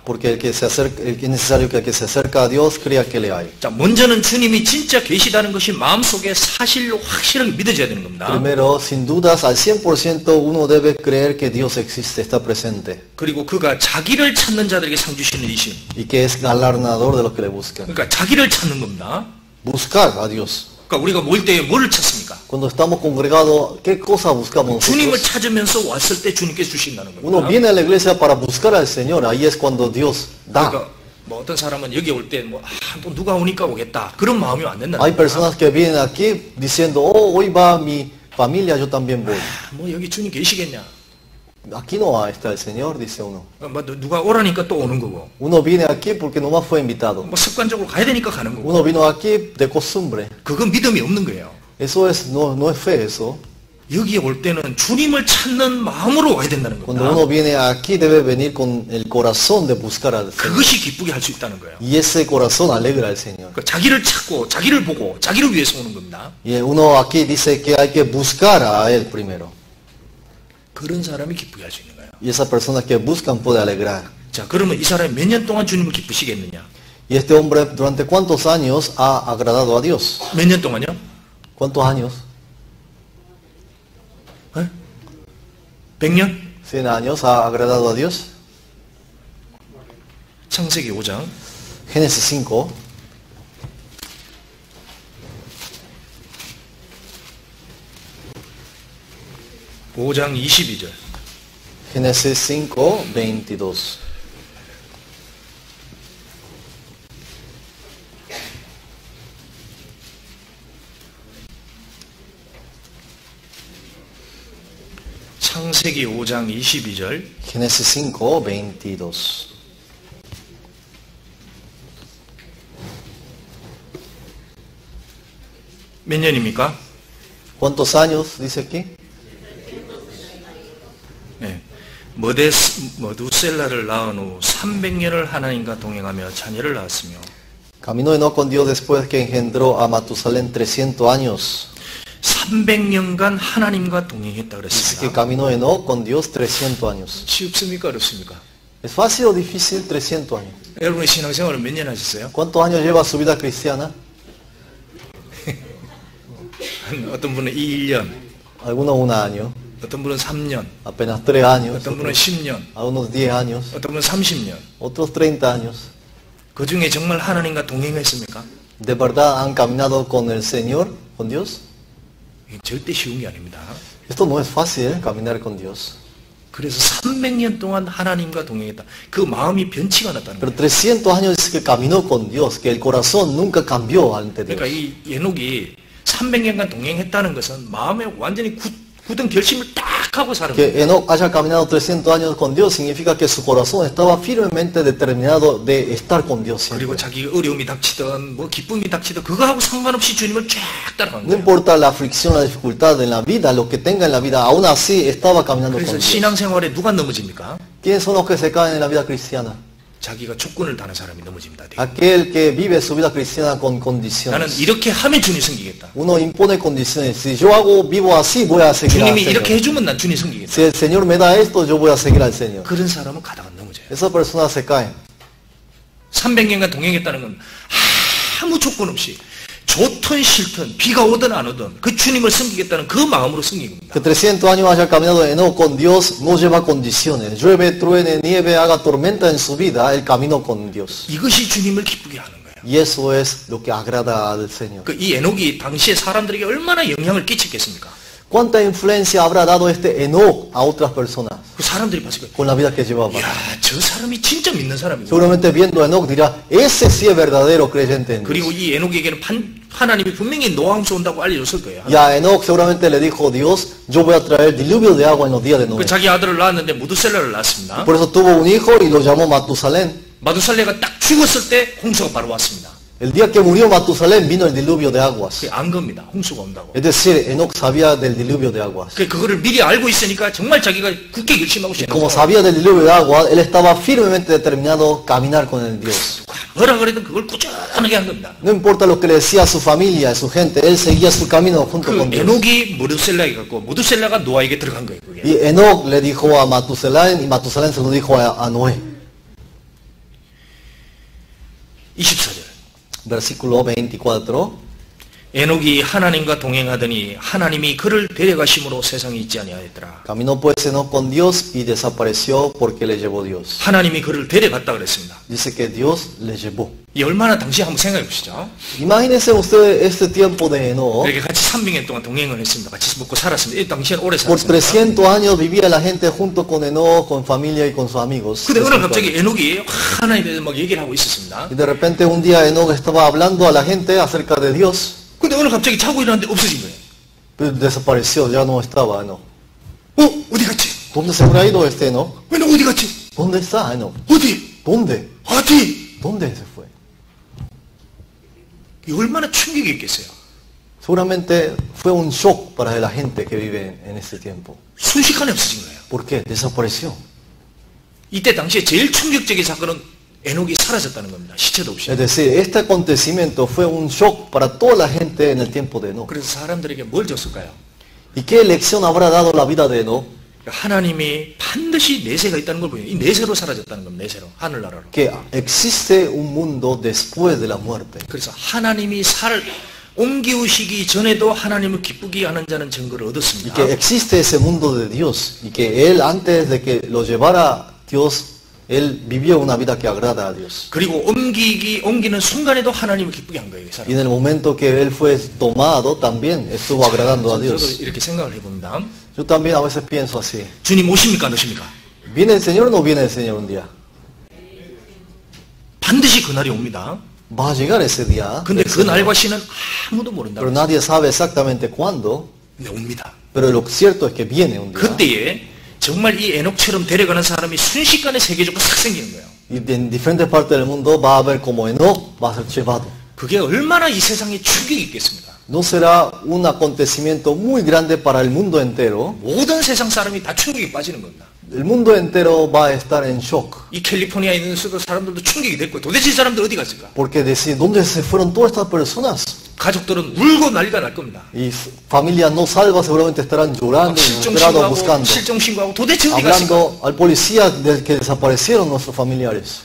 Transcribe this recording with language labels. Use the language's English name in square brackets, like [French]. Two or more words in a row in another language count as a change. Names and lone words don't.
[Spanish] Porque el que se acerca, es necesario que el que se acerca a Dios crea que le hay. [Korean] 자, 먼저는 주님이 진짜 계시다는 것이 마음속에 사실로 확실하게 믿어져야 되는 겁니다. [Spanish] Primero, sin dudas, al 100% uno debe creer que Dios existe, está presente. [Korean] 그리고 그가 자기를 찾는 자들에게 상 주시는 이심. [Spanish] Y que es galardonador de los que le buscan. [Korean] 그러니까 자기를 찾는 겁니다. [Spanish] Buscar a Dios. [Korean] 그러니까 우리가 모일 때에 뭐를 찾습니까? [Spanish] Cuando estamos congregados, ¿qué cosa buscamos [Korean] 주님을 [Spanish] nosotros? [Korean] 찾으면서 왔을 때 주님께서 주신다는 [Spanish] Uno [Korean] 겁니다. [Spanish] viene a la iglesia para buscar al Señor, ahí es cuando Dios da. [Korean] 그러니까 뭐 어떤 사람은 여기 올 때 뭐 또 누가 오니까 오겠다 그런 마음이 안 된다는 [Spanish] Hay [Korean] 겁니다. [Spanish] personas que vienen aquí diciendo, oh, hoy va mi familia, yo también voy. [Korean] 뭐 여기 주님 계시겠냐? [Spanish] Aquí no está el Señor, dice uno. [Korean] 뭐 누가 오라니까 또 오는 거고. [Spanish] Uno viene aquí porque nomás fue invitado. [Korean] 뭐 습관적으로 가야 되니까 가는 거고. [Spanish] Uno vino aquí de costumbre. [Korean] 그건 믿음이 없는 거예요. [Spanish] Eso es, no es fe eso. [Korean] 여기에 올 때는 주님을 찾는 마음으로 와야 된다는 [Spanish] Cuando [Korean] 겁니다. [Spanish] uno viene aquí debe venir con el corazón de buscar al Señor. [Korean] 그것이 기쁘게 할 수 있다는 거예요. [Spanish] Y ese corazón alegra al Señor. [Korean] 그러니까 자기를 찾고 자기를 보고 자기를 위해서 오는 겁니다. [Spanish] Y uno aquí dice que hay que buscar a Él primero. [Korean] 그런 사람이 기쁘게 할 수 있는 거예요. [Spanish] Y esa persona que buscan puede alegrar. [Korean] 자, 그러면 이 사람이 몇 년 동안 주님을 기쁘시겠느냐? [Spanish] Y este hombre durante cuántos años ha agradado a Dios. [Korean] 몇 년 동안요? [Spanish] ¿Cuántos años? [Korean] 100년? [Spanish] 100 años ha agradado a Dios. [Korean] 창세기 5장 [Spanish] Génesis 5. [Korean] 오장 22절. [Spanish] Génesis 5, 22. [Korean] 창세기 5장 22절. [Spanish] Génesis 5, 22. [Korean] 몇 년입니까? [Spanish] ¿Cuántos años dice aquí? [Korean] 네. 머두셀라를 낳은 후 300년을 하나님과 동행하며 자녀를 낳았으며 [Spanish] Caminó Enoch con Dios después que engendró a Matusalén 300 años. [Korean] 300년간 하나님과 동행했다 [Spanish] Dice que [Korean] 그랬습니다. [Spanish] caminó Enoch con Dios 300 años. [Korean] 쉽습니까? 어렵습니까? [Spanish] ¿Es fácil o difícil 300 años? [Korean] 여러분의 신앙생활을 몇 년 하셨어요? [Spanish] ¿Cuántos años lleva su vida cristiana? [Korean] 어떤 분은 1년, [Spanish] Algunos 1 año, [Korean] 어떤 분은 3년, [Spanish] apenas 3 años, [Korean] 어떤 분은 10년, [Spanish] algunos 10 años, [Korean] 어떤 분은 30년. [Spanish] otros 30 años. [Korean] 그 중에 정말 하나님과 동행했습니까? [Spanish] ¿De verdad han caminado con el Señor, con Dios? [Korean] 이게 절대 쉬운 게 아닙니다. [Spanish] Esto no es fácil, caminar con Dios. [Korean] 그래서 300년 동안 하나님과 동행했다. 그 마음이 변치가 않았다는 [Spanish] Pero [Korean] 거예요. [Spanish] 300 años dice que caminó con Dios, que el corazón nunca cambió ante Dios. [Korean] 그러니까 이 에녹이 300년간 동행했다는 것은 마음에 완전히 굳은 결심을 딱 하고 사는 거예요. [Spanish] Que Enoch haya caminado 300 años con Dios significa que su corazón estaba firmemente determinado de estar con Dios siempre. [Korean] 그리고 자기가 어려움이 닥치든 뭐 기쁨이 닥치든 그거하고 상관없이 주님을 쫙 따라간 [Spanish] No [Korean] 거예요. [Spanish] importa la aflicción, la dificultad en la vida, lo que tenga en la vida, aún así estaba caminando con [Korean] 그래서 [Spanish] Dios. [Korean] 신앙생활에 누가 넘어집니까? [Spanish] ¿Quiénes son los que se caen en la vida cristiana? [Korean] 자기가 조건을 다는 사람이 넘어집니다. [Spanish] Aquel que vive su vida cristiana con [Korean] 나는 [Spanish] condiciones. [Korean] 이렇게 하면 주님 섬기겠다. [Spanish] Uno impone condiciones. Si yo vivo así, voy a seguir al [Korean] 주님이 이렇게 [Spanish] Señor. [Korean] 해주면 난 주님 섬기겠다. [Spanish] Si el Señor me da esto, yo voy a seguir al Señor. [Korean] 그런 사람은 가다가 넘어져요. [Spanish] Esas personas se caen. [Korean] 300년간 동행했다는 건 아무 조건 없이 좋든 싫든 비가 오든 안 오든 그 주님을 섬기겠다는 그 마음으로 섬긴 겁니다. [Spanish] Que 300 años haya caminado Enoch con Dios no lleva condiciones. Llueve, truene, nieve, haga tormenta en su vida, él caminó con Dios. [Korean] 이것이 주님을 기쁘게 하는 거예요. [Spanish] Y eso es lo que agrada al Señor. [Korean] 이 에녹이 당시에 사람들에게 얼마나 영향을 끼쳤겠습니까? [Spanish] ¿Cuánta influencia habrá dado este Enoch a otras personas [Korean] 그 사람들이 봤을 거예요. [Spanish] con la vida que llevaba? [Korean] 이야, 저 사람이 진짜 믿는 사람이고. [Spanish] Seguramente viendo a Enoch dirá, ese sí es verdadero creyente en [Korean] 그리고 [Spanish] Dios. [Korean] 이 에녹에게는 하나님이 분명히 노함수 온다고 알려줬을 거예요. [Spanish] Y a Enoch seguramente le dijo Dios, yo voy a traer diluvio de agua en los días de [Korean] 그 [Spanish] Noé. [Korean] 자기 아들을 낳았는데 무드셀라를 낳았습니다. [Spanish] Por eso tuvo un hijo y lo llamó Matusalén. [Korean] 마두살레가 딱 죽었을 때 홍수가 바로 왔습니다. [Spanish] El día que murió Matusalén vino el diluvio de aguas. [Korean] 그게 안 겁니다. 홍수가 온다고. [Spanish] Es decir, Enoch sabía del diluvio de aguas. [Korean] 그거를 미리 알고 있으니까 정말 자기가 굳게 결심하고 [Spanish] Y como [Korean] 있어요. [Spanish] sabía del diluvio de agua, él estaba firmemente determinado a caminar con el Dios. [Korean] 뭐라 그래도 그걸 꾸준하게 한 겁니다. [Spanish] No importa lo que le decía a su familia, a su gente, él seguía su camino junto [Korean] 그 [Spanish] con Dios. [Korean] 에녹이 무드셀라에 갔고 무드셀라가 노아에게 들어간 거예요. 그게. [Spanish] Y Enoch le dijo a Matusalén y Matusalén se lo dijo a Noé. [Korean] 24절. [Spanish] Versículo 24. [Korean] 에녹이 하나님과 동행하더니 하나님이 그를 데려가심으로 세상에 있지 아니하였더라. [Spanish] Caminó pues Enoch con Dios y desapareció porque le llevó Dios. [Korean] 하나님이 그를 데려갔다 그랬습니다. [Spanish] Dice que Dios le llevó. [Korean] 이 얼마나 당시 한번 생각해 보시죠. [Spanish] Imagínense usted este tiempo de Enoch. [Korean] 이렇게 같이 300년 동안 동행을 했습니다. 같이 먹고 살았습니다. 이 당시엔 오래 [Spanish] Por [Korean] 살았습니다. [Spanish] 300 años vivía la gente junto con Enoch, con familia y con sus amigos. [Korean] 근데 어느 갑자기 에녹이 하나님에 대해서 막 얘기를 하고 있었습니다. [Spanish] Y de repente un día Enoch estaba hablando a la gente acerca de Dios. [Korean] 근데 어느 갑자기 자고 일어났는데 없어진 거예요. [Spanish] Pero desapareció, ya no estaba Enoch. [Korean] 어디 갔지? [Spanish] ¿Dónde se habrá ido este Enoch? [Korean] 에녹 어디 갔지? [Spanish] ¿Dónde está Enoch? [Korean] 어디? [Spanish] ¿Dónde? [Korean] 어디? [Spanish] ¿Dónde se fue? [Korean] 이 얼마나 충격이 있겠어요. [Spanish] Seguramente fue un shock para la gente que vive en ese tiempo. [Korean] 순식간에 없어진 거예요. [Spanish] ¿Por qué? Desapareció. [Korean] 이때 당시에 제일 충격적인 사건은 에녹이 사라졌다는 겁니다. 시체도 없이. [Spanish] Es decir, este acontecimiento fue un shock para toda la gente en el tiempo de Enoch. [Korean] 그래서 사람들에게 뭘 줬을까요? [Spanish] ¿Y qué lección habrá dado la vida de Enoch? [Korean] 하나님이 반드시 내세가 있다는 걸 보여요. 이 내세로 사라졌다는 겁니다. 내세로. 하늘나라로. [Spanish] Que existe un mundo después de la muerte. [Korean] 그래서 하나님이 살을 옮기우시기 전에도 하나님을 기쁘게 하는 자는 증거를 [Spanish] Y [Korean] 얻었습니다. [Spanish] que existe ese mundo de Dios. Y que él, antes de que lo llevara Dios, él vivió una vida que agrada a Dios. [Korean] 그리고 옮기는 순간에도 하나님을 기쁘게 한 거예요. 이 [Spanish] Y [Korean] 사람. [Spanish] en el momento que él fue tomado, también estuvo agradando a [Korean] 저도 [Spanish] Dios. [Korean] 이렇게 생각을 해봅니다. [Spanish] Yo también a veces pienso así. [Korean] 주님 오십니까 안 오십니까? [Spanish] ¿Viene el Señor o no viene el Señor un día? [Korean] 반드시 그날이 옵니다. [Spanish] Va a llegar ese día. [Korean] 근데 그 날과 시는 아무도 모른다. [Spanish] Pero nadie sabe exactamente cuándo. [Korean] 근데 옵니다. [Spanish] Pero lo cierto es que viene un día. [Korean] 그때에 정말 이 에녹처럼 데려가는 사람이 순식간에 세계적으로 싹 생기는 거예요. [Spanish] Y en diferentes partes del mundo va a haber como Enoch va a ser llevado. [Korean] 그게 얼마나 이 세상에 충격이 있겠습니까? [Spanish] No será un acontecimiento muy grande para el mundo entero. [Korean] 모든 세상 사람이 다 충격에 빠지는 겁니다. [Spanish] El mundo entero va a estar en shock. [Korean] 이 캘리포니아에 있는 사람들도 충격이 됐고 도대체 이 사람들 어디 갔을까? [Spanish] Porque decir, ¿dónde se fueron todas estas personas? [Korean] 가족들은 울고 난리가 날 겁니다. [Spanish] Y familias no salvas seguramente estarán llorando y desesperados buscando. [Korean] 실종신고하고 도대체 어디 갔을까? [Spanish] Hablando al policía de que desaparecieron nuestros familiares.